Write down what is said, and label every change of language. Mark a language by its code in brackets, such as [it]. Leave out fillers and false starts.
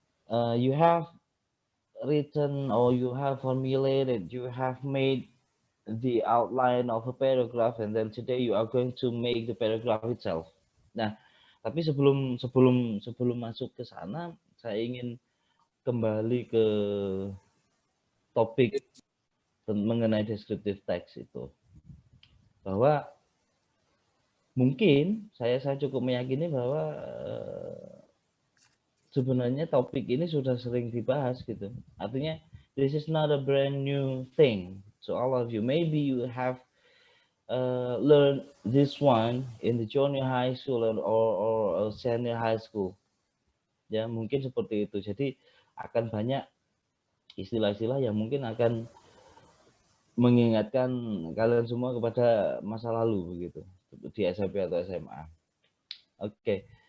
[en] You have written or you have formulated, you have made the outline of a paragraph, and then today you are going to make the paragraph itself. [id] Nah, tapi sebelum masuk ke sana, saya ingin kembali ke topik mengenai descriptive text itu, bahwa mungkin saya cukup meyakini bahwa sebenarnya topik ini sudah sering dibahas gitu. Artinya [en] this is not a brand new thing. So all of you, maybe you have learned this one in the junior high school or senior high school. [id] Ya mungkin seperti itu. Jadi akan banyak istilah-istilah yang mungkin akan mengingatkan kalian semua kepada masa lalu begitu di SMP atau SMA. Okay.